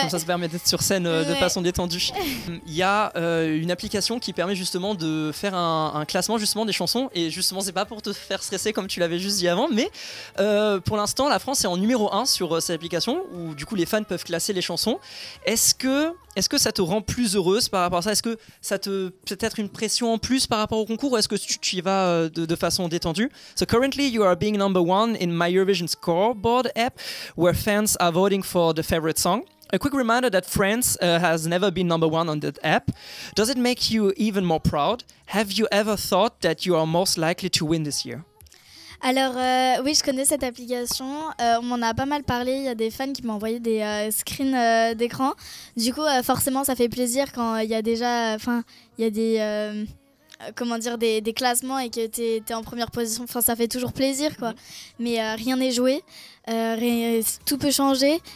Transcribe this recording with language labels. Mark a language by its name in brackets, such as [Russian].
[French] Comme ça permet d'être sur scène de façon détendue. Il y a une application qui permet justement de faire un classement justement des chansons, et justement c'est pas pour te faire stresser comme tu l'avais juste dit avant, mais pour l'instant la France est en numéro 1 sur cette application où du coup les fans peuvent classer les chansons. Est-ce que ça te rend plus heureuse par rapport à ça? Est-ce que ça te peut-être une pression en plus par rapport au concours, ou est-ce que tu y vas de façon détendue? [English] So currently you are being number 1 in My Eurovision Scoreboard app, where fans are voting for the favorite song. A quick reminder that France has never been number 1 on that app. Does it make you even more proud? Have you ever thought that you are most likely to win this year? [French] Alors oui, je connais cette application, on m'en a pas mal parlé, il y a des fans qui m'ont envoyé des screens d'écran. Du coup, forcément, ça fait plaisir quand il y a déjà, il y a des classements et que t'es en première position. Ça fait toujours plaisir, quoi. Mais rien n'est joué, tout peut changer.